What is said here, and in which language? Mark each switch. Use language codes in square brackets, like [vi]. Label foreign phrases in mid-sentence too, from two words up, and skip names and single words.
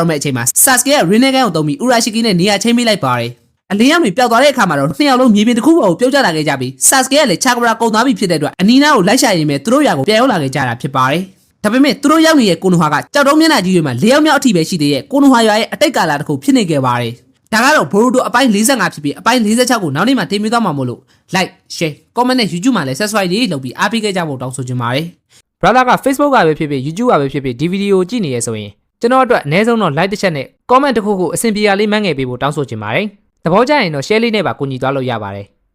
[my] တော့မယ့်အချိန်မှာ Sasuke က Rinnegan ကိုတုံးပြီး Urashiki နဲ့နေရာချင်းပေးလိုက်ပါတယ်အလင်းရောင်တွေပျောက်သွားတဲ့အခါမှာတော့နှစ်ယောက်လုံးမြေပြင်တစ်ခုပေါ်ကိုပြုတ်ကျလာခဲ့ကြပြီး Sasuke ကလည်း Chakra ကုန်သွားပြီဖြစ်တဲ့အတွက်အနီးနားကိုလိုက်ရှာရင်မဲ့သူတို့ရွာကိုပြန်ရောက်လာခဲ့ကြတာဖြစ်ပါတယ်ဒါပေမဲ့သူတို့ရောက်နေတဲ့ကိုနိုဟာကကြောက်တုံးမျက်နှာကြီးတွေမှာ၄ယောက်မြောက်အထိပဲရှိသေးတဲ့ကိုနိုဟာရွာရဲ့အတိတ်ကာလတစ်ခုဖြစ်နေခဲ့ပါတယ်ဒါကတော့ Boruto အပိုင်း45ဖြစ်ပြီးအပိုင်း46ကိုနောက်နေ့မှတင်ပြသွားမှာမို့လို့ [en] like share comment [my] နဲ့ YouTube မှာလည်း subscribe လေးလုပ်ပြီးအားပေးခဲ့ကြဖို့တောင်းဆိုချင်ပါတယ် brother က Facebook ကပဲဖြစ်ဖြစ် YouTube ကပဲဖြစ်ဖြစ်ဒီဗီဒီယိုကြည့်နေရဆိုရင်ကျွန်တော်အတွက်အနည်းဆုံးတော့ like တစ်ချက်နဲ့ comment တစ်ခုခုအဆင်ပြေရလေးမှန်းငယ်ပေးဖို့တောင်းဆိုချင်ပါတယ်သဘောကျရင်တော့ share လေးနဲ့ပါကူညီသွားလို့ရပါတယ်